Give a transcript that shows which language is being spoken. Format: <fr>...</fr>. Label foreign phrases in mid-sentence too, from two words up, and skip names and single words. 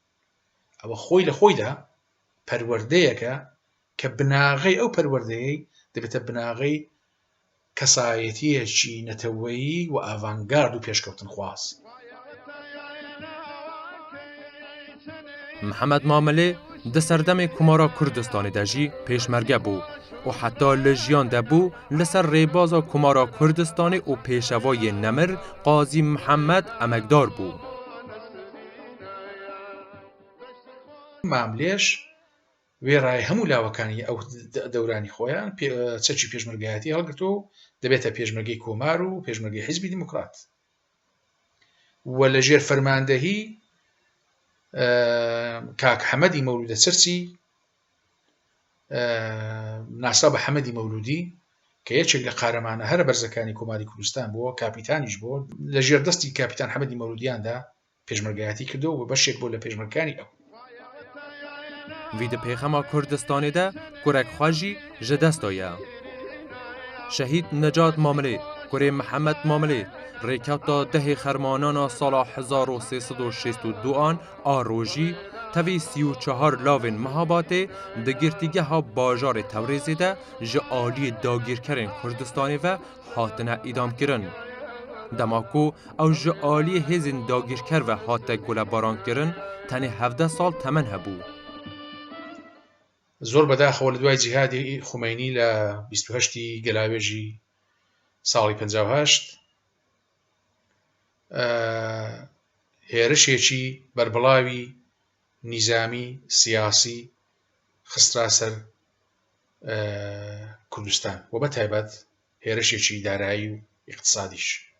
<ckb>ئەوە خۆی لە خۆیدا پەروەردەیەکە کە بناغەی ئەو پەروەردەیەی دەبێتە بناغەی کەسایەتیەکی نەتەوەیی و ئاڤانگارد و پێشکەوتن خواز.</ckb> <ku>محەممەد مامەلێ di serdemê Komara Kurdistanê de jî pêşmerge bû û heta li jiyan de bû li ser rêbaza Komara Kurdistanê û pêşevayê Nemir Qazî Mihemed emekdar bû.</ku> <ckb>ماملێش وێڕای هەموو لاوەکانی ئەو دەورانی خۆیان چەکی پێشمەرگایەتی هەڵگرتو و دەبێتە پێشمەرگەی کۆمار و پێشمەرگەی حیزبی دیموکرات و لە ژێر فەرماندەهی کاک حەمەدی مەولودە چرچی ناسا بە حەمەدی مەولودی کە یەکێک لە قارەمانە هەرە بەرزەکانی کۆماری کوردستان بووە، کاپیتانیش بووە، لە ژێر دەستی کاپیتان حەمەدی مەولودیاندا پێشمەرگایەتی کردو و بەشێک بۆ لە پێشمەرگەکانی ئەو.</ckb> <ku>Vî di pêxema Kurdistanê de kurek xwe jî ji dest daye. Şehîd Necat Mamilê, kurê Mihemed Mamilê, rêketa dehê xermanana sala 1362 an a rojî tevî 34 lavên Mihabatê di girtîgeha bajarê Tewrêzê de ji aliyê dagîrkerên Kurdistanê ve hatine îdamkirin. Dema ku ew ji aliyê hêzên dagîrker ve hate gulebarankirin, tenê 17 sal temen hebû.</ku> <ckb>زۆر بەداخەوە لە دوای جیهادی خومەینی لە 28 گەلاوێژی ساڵی 58 هێرشێکی بەربڵاوی نیزامی سیاسی خسترا سەر کوردستان و بە تایبەت هێرشێکی دارایی و اقتصادیش.</ckb>